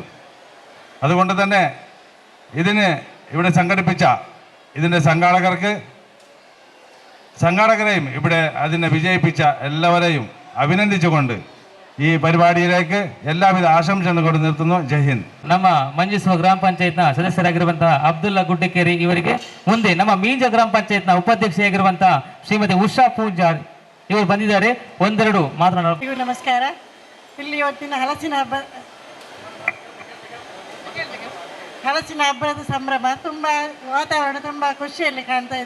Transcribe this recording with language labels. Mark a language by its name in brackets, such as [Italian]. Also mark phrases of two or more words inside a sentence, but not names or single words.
[Malayalam] അതുകൊണ്ട് തന്നെ ഇതിന് ഇവിടെ സംഘടിപ്പിച്ച ഇതിൻ്റെ സംഘാടകരെയും ഇവിടെ അതിനെ വിജയിപ്പിച്ച എല്ലാവരെയും അഭിനന്ദിച്ചുകൊണ്ട് ഈ പരിപാടിയിലേക്ക് എല്ലാവിധ ആശംസകളും കൊണ്ട് നിർത്തുന്നു. [Hindi] जय हिंद. [Kannada] ನಮ್ಮ ಮಂಜೇಶ್ವರ ಗ್ರಾಮ ಪಂಚಾಯತ್ನ ಸದಸ್ಯರಾಗಿರುವಂತಹ ಅಬ್ದುಲ್ಲಾ ಗುಡ್ಡಕೇರಿ ಇವರಿಗೆ ಮುಂದೆ ನಮ್ಮ ಮೀಂಜ ಗ್ರಾಮ ಪಂಚಾಯತ್ನ ಉಪಾಧ್ಯಕ್ಷೆಯಾಗಿರುವಂತಹ ಶ್ರೀಮತಿ ಉಷಾ ಪೂಜಾರ್ ಇವರು ಬಂದಿದ್ದಾರೆ. ಒಂದೆರಡು ಮಾತನಾಡ. ನಮಸ್ಕಾರ. ಇಲ್ಲಿ ಇವತ್ತಿನ ಹಲಸಿನ ಹಬ್ಬದ ಸಂಭ್ರಮ ತುಂಬ ವಾತಾವರಣ ತುಂಬ ಖುಷಿಯಲ್ಲಿ ಕಾಣ್ತಾ ಇದೆ.